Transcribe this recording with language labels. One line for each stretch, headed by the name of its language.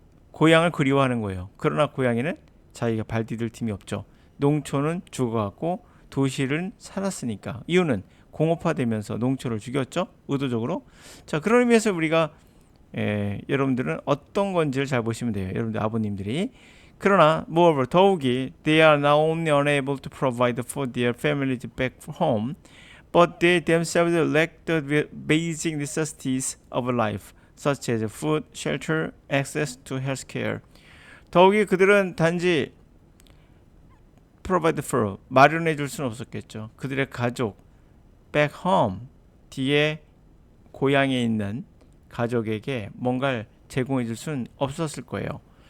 Korean: 고향을 그리워하는 거예요. 그러나 고향에는 자기가 발 디딜 틈이 없죠. 농촌은 죽어갔고 도시는 살았으니까. 이유는 공업화되면서 농촌을 죽였죠. 의도적으로. 자, 그런 의미에서 우리가 여러분들은 어떤 건지를 잘 보시면 돼요. 여러분들 아버님들이. 그러나
English: moreover
Korean: 더욱이
English: they are not only unable to provide for their families back home, but they themselves lack the basic necessities of life, such as food, shelter, access to healthcare.
Korean: 더욱이 그들은 단지
English: provide for
Korean: 마련해 줄 수는 없었겠죠. 그들의 가족
English: back home
Korean: 뒤에 고향에 있는 가족에게 뭔가를 제공해 줄 수는 없었을 거예요.